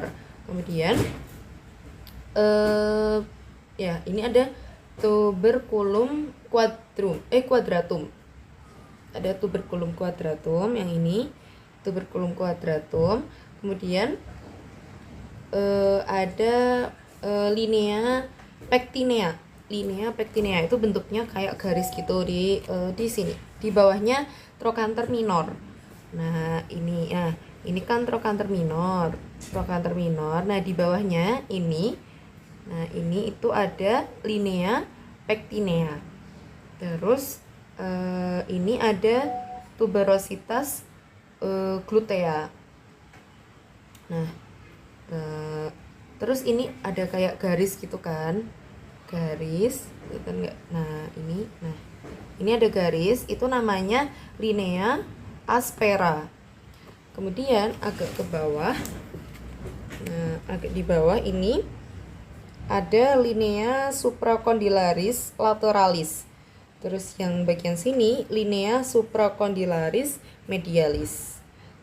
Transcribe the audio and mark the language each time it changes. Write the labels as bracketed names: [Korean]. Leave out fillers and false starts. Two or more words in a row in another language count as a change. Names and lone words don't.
[Indonesian] Kemudian ya, ini ada [Latin] tuberculum quadratum. [Indonesian] Ada [Latin] tuberculum quadratum, [Indonesian] yang ini [Latin] tuberculum quadratum. [Indonesian] Kemudian ada [Latin] linea pectinea. Linea pectinea [Indonesian] itu bentuknya kayak garis gitu di sini. Di bawahnya [Latin] trochanter minor. [Indonesian] Nah, ini kan [Latin] trochanter minor. [Indonesian] Nah, di bawahnya ini. Nah, ini itu ada [Latin] linea pectinea. [Indonesian] Terus ini ada [Latin] tuberositas glutea. [Indonesian] Nah, terus ini ada kayak garis gitu kan, garis gitu enggak? Nah, ini ada garis, itu namanya [Latin] linea aspera. [Indonesian] Kemudian agak ke bawah, nah agak di bawah ini ada [Latin] linea supracondylaris lateralis. [Indonesian] Terus yang bagian sini [Latin] linea supracondylaris medialis.